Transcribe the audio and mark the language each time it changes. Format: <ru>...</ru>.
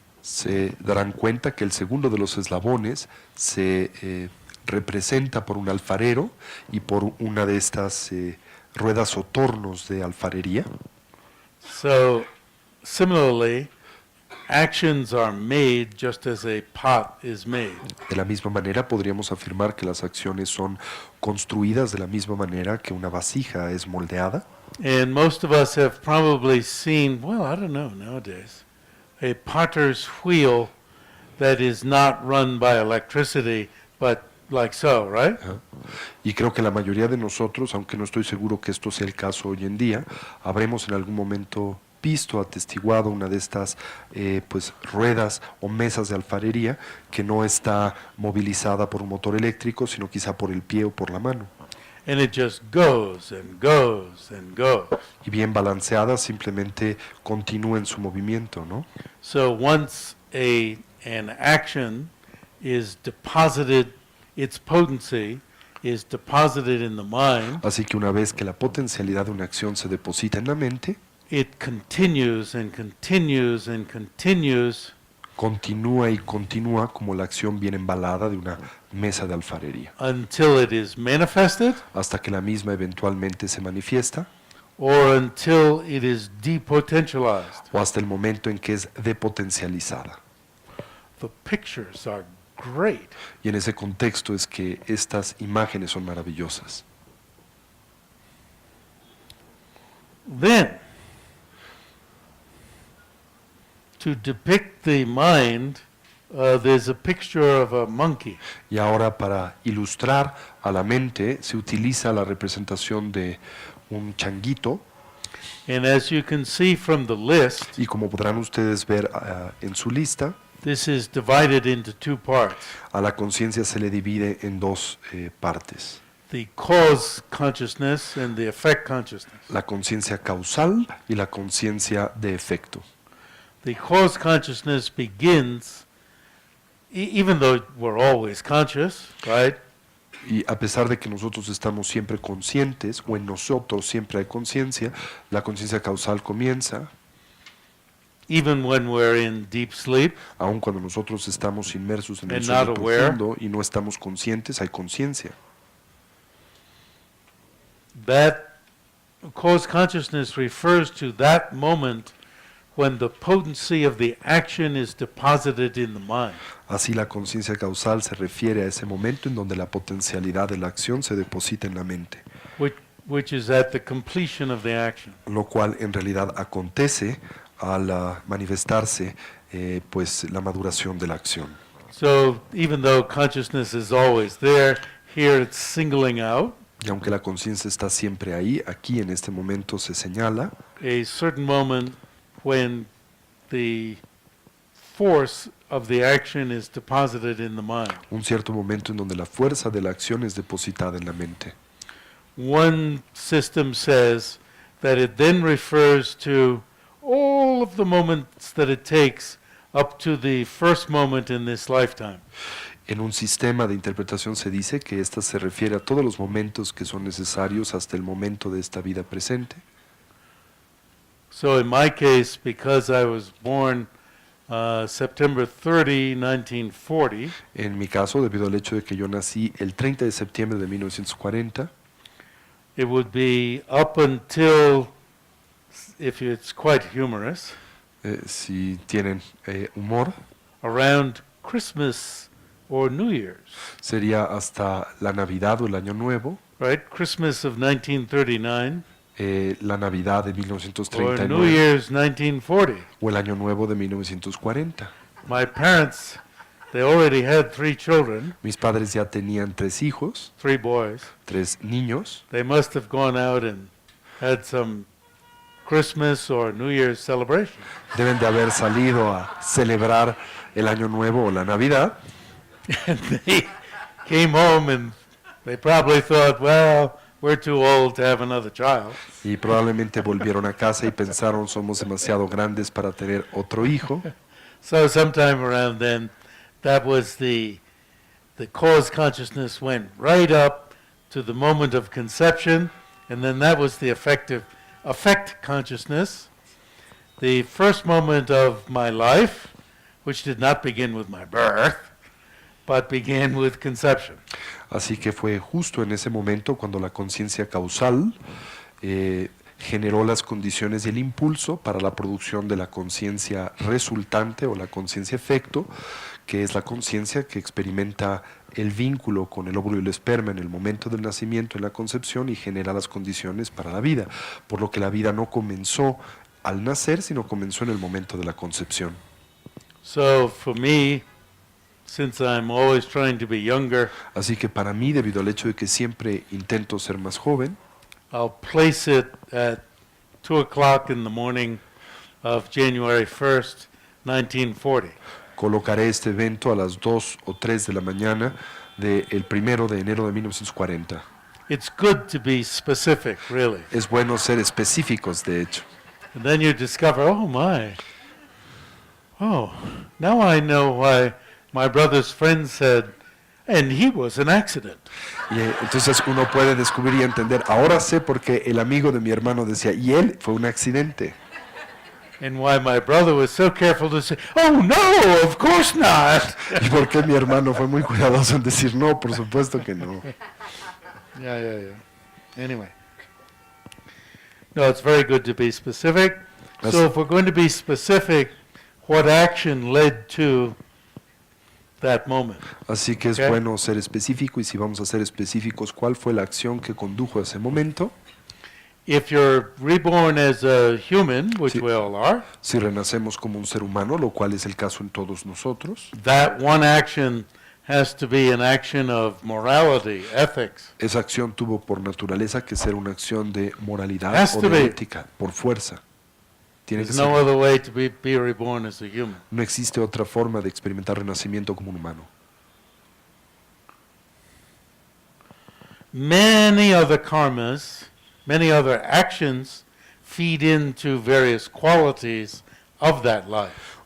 <es>Se darán cuenta que el segundo de los eslabones se representa por un alfarero y por una de estas ruedas o tornos de alfarería.</es> <en>So similarly, actions are made just as a pot is made.</en> <es>De la misma manera podríamos afirmar que las acciones son construidas de la misma manera que una vasija es moldeada.</es> <en>And most of us have probably seen, well, I don't know nowadays, a potter's wheel that is not run by electricity, but like so, right?</en> <es>Y creo que la mayoría de nosotros, aunque no estoy seguro que esto sea el caso hoy en día, habremos en algún momento visto, atestiguado una de estas ruedas o mesas de alfarería que no está movilizada por un motor eléctrico, sino quizá por el pie o por la mano.</es> <en>And it just goes and goes and goes.</en> <es>Y bien balanceada, simplemente continúa en su movimiento, ¿no?</es> <en>So once an action is deposited, its potency is deposited in the mind,</en> <es>Así que una vez que la potencialidad de una acción se deposita en la mente,</es> <en>it continues and continues and continues</en> <es>continúa y continúa como la acción bien embalada de una mesa de alfarería,</es> <en>until it is manifested</en> <es>hasta que la misma eventualmente se manifiesta</es> <en>or until it is depotentialized.</en> <es>o hasta el momento en que es depotencializada.</es> <en>The pictures are great.</en> <es>Y en ese contexto es que estas imágenes son maravillosas.</es> <en>Then, to depict the mind, there's a picture of a monkey.</en> <es>Y ahora para ilustrar a la mente se utiliza la representación de un changuito,</es> <en>And as you can see from the list,</en> <es>y como podrán ustedes ver en su lista,</es> <en>this is divided into two parts.</en> <es>a la conciencia se le divide en dos partes.</es> <en>The cause consciousness and the effect consciousness.</en> <es>La conciencia causal y la conciencia de efecto.</es> <en>The cause consciousness begins, even though we're always conscious, right?</en> <es>Y a pesar de que nosotros estamos siempre conscientes, o en nosotros siempre hay conciencia, la conciencia causal comienza,</es> <en>Even when we're in deep sleep,</en> <es>aun cuando nosotros estamos inmersos en el</es> <en>And</en> <es>sueño</es> <en>not aware.</en> <es>profundo y no estamos conscientes, hay conciencia.</es> <en>that cause consciousness refers to that moment when the potency of the action is deposited in the mind.</en> <es>Así la conciencia causal se refiere a ese momento en donde la potencialidad de la acción se deposita en la mente,</es> <en>Which is at the completion of the action.</en> <es>lo cual en realidad acontece al manifestarse pues la maduración de la acción.</es> <en>So even though consciousness is always there, here it's singling out</en> <es>Y aunque la conciencia está siempre ahí, aquí en este momento se señala</es> <en>a certain moment when the force of the action is deposited in the mind.</en> <es>un cierto momento en donde la fuerza de la acción es depositada en la mente.</es> <en>One system says that it then refers to all of the moments that it takes up to the first moment in this lifetime.</en> <es>En un sistema de interpretación se dice que esta se refiere a todos los momentos que son necesarios hasta el momento de esta vida presente.</es> <en>So in my case, because I was born September 30, 1940,</en> <es>En mi caso, debido al hecho de que yo nací el 30 de septiembre de 1940,</es> <en>it would be up until, if it's quite humorous,</en> <es>si tienen humor,</es> <en>around Christmas or New Year's,</en> <es>sería hasta la Navidad o el Año Nuevo,</es> <en>right? Christmas of 1939</en> <es>la Navidad de</es> <en>or New</en> <es>1939</es> <en>Year's 1940.</en> <es>o el Año Nuevo de 1940.</es> <en>My parents, they already had 3 children,</en> <es>Mis padres ya tenían 3 hijos,</es> <en>3 boys.</en> <es>3 niños.</es> <en>They must have gone out and had some Christmas or New Year's celebration.</en> <es>Deben de haber salido a celebrar el Año Nuevo o la Navidad.</es> <en>And they came home and they probably thought, well, we're too old to have another child.</en> <es>Y probablemente volvieron a casa y pensaron somos demasiado grandes para tener otro hijo.</es> <en>So sometime around then, that was the cause consciousness went right up to the moment of conception, and then that was the effect consciousness, the first moment of my life, which did not begin with my birth, but began with conception.</en> <es>Así que fue justo en ese momento cuando la conciencia causal generó las condiciones y el impulso para la producción de la conciencia resultante o la conciencia efecto, que es la conciencia que experimenta el vínculo con el óvulo y el esperma en el momento del nacimiento, en la concepción, y genera las condiciones para la vida, por lo que la vida no comenzó al nacer, sino comenzó en el momento de la concepción.</es> <en>So for me, since I'm always trying to be younger,</en> <es>Así que para mí, debido al hecho de que siempre intento ser más joven,</es> <en>I'll place it at 2 o'clock in the morning of January 1st, 1940.</en> <es>colocaré este evento a las 2 o 3 de la mañana del 1 de enero de 1940.</es> <en>It's good to be specific, really.</en> <es>Es bueno ser específicos, de hecho.</es> <en>And then you discover, oh my, oh, now I know why my brother's friend said, and he was an accident.</en> <es>Y entonces uno puede descubrir y entender, ahora sé por qué el amigo de mi hermano decía, y él fue un accidente.</es> <en>And why my brother was so careful to say, "Oh no, of course not."</en> <es>¿Y por qué mi hermano fue muy cuidadoso en decir no? Por supuesto que no.</es> <en>Yeah. Anyway. No, it's very good to be specific. So if we're going to be specific, what action led to that moment?</en> <es>Así que es</es> <en>Okay.</en> <es>bueno ser específico, y si vamos a ser específicos, ¿cuál fue la acción que condujo a ese momento?</es> <en>If you're reborn as a human, which</en> <es>Sí.</es> <en>we all are,</en> <es>Si renacemos como un ser humano, lo cual es el caso en todos nosotros,</es> <en>that one action has to be an action of morality, ethics.</en> <es>esa acción tuvo por naturaleza que ser una acción de moralidad</es> <en>Has</en> <es>o</es> <en>to</en> <es>de</es> <en>be.</en> <es>ética, por fuerza. Tiene que</es> <en>There's no</en> <es>ser.</es> <en>other way to be reborn as a human.</en> <es>No existe otra forma de experimentar renacimiento como un humano.</es> <en>Many other karmas, many other actions feed into various qualities of that life.</en>